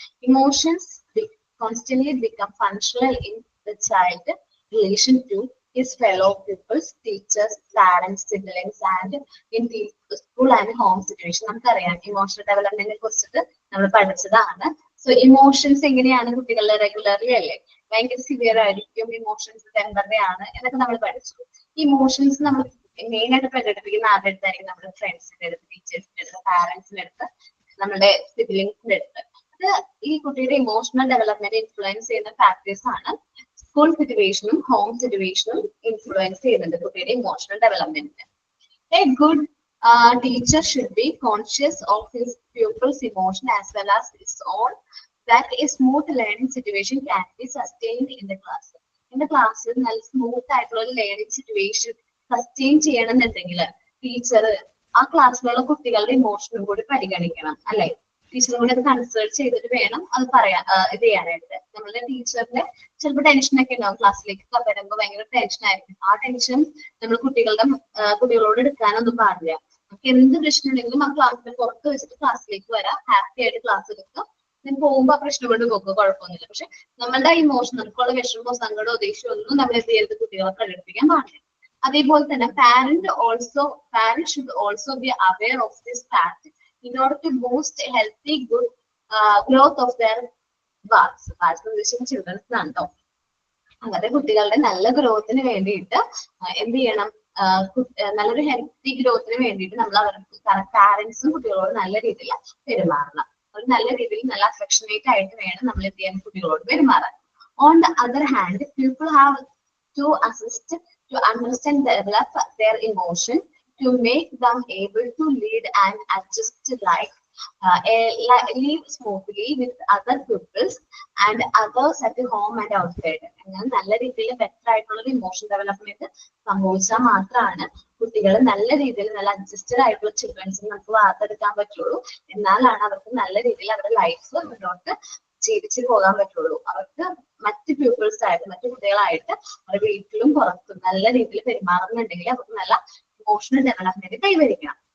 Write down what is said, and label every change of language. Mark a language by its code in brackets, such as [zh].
[en] Emotions constantly become functional in the child relation to his fellow pupils, teachers, parents, siblings, and in the school and home situation. [ml] നമുക്കറിയാം emotional ഡെവലപ്മെന്റിനെ കുറിച്ചിട്ട് നമ്മൾ പഠിച്ചതാണ്. So emotions എങ്ങനെയാണ് കുട്ടികളുടെ regularly അല്ലേ ഭയങ്കര severe ആയിരിക്കും, ഇമോഷൻസ് ടെമ്പററി ആണ് എന്നൊക്കെ നമ്മൾ പഠിച്ചു. ഇമോഷൻസ് നമ്മൾ മെയിൻ ആയിട്ട് പ്രകടിപ്പിക്കുന്ന ആരുടെ അടുത്തായിരിക്കും? നമ്മുടെ ഫ്രണ്ട്സിന്റെ അടുത്ത്, ടീച്ചേഴ്സിന്റെ അടുത്ത്, പാരന്റ്സിന്റെ അടുത്ത്, നമ്മുടെ സിബ്ലിംഗ്സിന്റെ അടുത്ത്. അത് ഈ കുട്ടിയുടെ ഇമോഷണൽ ഡെവലപ്മെന്റ് ഇൻഫ്ലുവൻസ് ചെയ്യുന്ന ഫാക്ടേഴ്സ് ആണ്. സ്കൂൾ സിറ്റുവേഷനും ഹോം സിറ്റുവേഷനും ഇൻഫ്ലുവൻസ് ചെയ്യുന്നുണ്ട് കുട്ടിയുടെ emotional ഡെവലപ്മെന്റിന്. [en] A good teacher should be conscious of his pupils' emotion as well as his own, that a smooth learning situation can be sustained in the class. In the class, [ml] നല്ല smooth ആയിട്ടുള്ള ഒരു learning situation sustain ചെയ്യണമെന്നുണ്ടെങ്കിൽ teacher ആ ക്ലാസ്സിലുള്ള കുട്ടികളുടെ ഇമോഷനും കൂടി പരിഗണിക്കണം അല്ലെ. ടീച്ചറും കൂടി അത് കൺസൾട്ട് ചെയ്തിട്ട് വേണം അത് പറയാൻ ഇത് ചെയ്യാനായിട്ട്. നമ്മളുടെ ടീച്ചറിന്റെ ചിലപ്പോൾ ടെൻഷനൊക്കെ ഉണ്ടാവും, ക്ലാസ്സിലേക്ക് വരുമ്പോൾ ഭയങ്കര ടെൻഷൻ ആയിരിക്കും. ആ ടെൻഷൻ നമ്മൾ കുട്ടികളോട് എടുക്കാനൊന്നും പാടില്ല. നമുക്ക് എന്ത് പ്രശ്നം ഉണ്ടെങ്കിലും ആ ക്ലാസ്സിന്റെ പുറത്ത് വെച്ചിട്ട് ക്ലാസ്സിലേക്ക് വരാം, ഹാപ്പി ആയിട്ട് ക്ലാസ് എടുക്കുക. ഞാൻ പോകുമ്പോൾ ആ പ്രശ്നം കൊണ്ട് പോകുക, കുഴപ്പമൊന്നുമില്ല. പക്ഷെ നമ്മളുടെ ഇമോഷൻ, നമുക്കുള്ള വിഷമോ സങ്കടമോ ദേഷ്യമോ ഒന്നും നമ്മൾ എന്ത് ചെയ്യരുത്, കുട്ടികളെ പ്രകടിപ്പിക്കാൻ പാടില്ല. അതേപോലെ തന്നെ [en] parents should also be aware of this fact in order to boost a healthy good growth of their wards. [ml] Children's ആണോ, അങ്ങനെ കുട്ടികളുടെ നല്ല ഗ്രോത്തിന് വേണ്ടിയിട്ട് എന്ത് ചെയ്യണം? നല്ലൊരു ഹെൽത്തി ഗ്രോത്തിന് വേണ്ടിയിട്ട് നമ്മൾ അവർക്ക് പാരന്റ്സും കുട്ടികളോട് നല്ല രീതിയിൽ പെരുമാറണം. ഒരു നല്ല രീതിയിൽ നല്ല അഫെക്ഷനേറ്റ് ആയിട്ട് വേണം നമ്മൾ എന്ത് ചെയ്യാൻ കുട്ടികളോട് പെരുമാറാൻ. [en] On the other hand, people have to assist to understand, develop their emotion, to make them able to lead and adjust life, live smoothly with other pupils and others at home and outside. [ml] അങ്ങനെ നല്ല രീതിയിൽ better ആയിട്ടുള്ള emotion development സംഭവിച്ചാൽ മാത്രമാണ് കുട്ടികൾ നല്ല രീതിയിൽ നല്ല അഡ്ജസ്റ്റഡ് ആയിട്ടുള്ള ചിൽഡ്രൻസിന് നമുക്ക് വാർത്തെടുക്കാൻ പറ്റുള്ളൂ. എന്നാലാണ് അവർക്ക് നല്ല രീതിയിൽ അവരുടെ ലൈഫ് മുന്നോട്ട് ജീവിച്ചു പോകാൻ പറ്റുള്ളൂ. അവർക്ക് മറ്റ് പീപ്പിൾസ് ആയിട്ട്, മറ്റു കുട്ടികളായിട്ട് അവരുടെ വീട്ടിലും പുറത്തും നല്ല രീതിയിൽ പെരുമാറുന്നുണ്ടെങ്കിൽ അവർക്ക് നല്ല ഇമോഷണൽ ഡെവലപ്മെന്റ് കൈവരിക്കണം.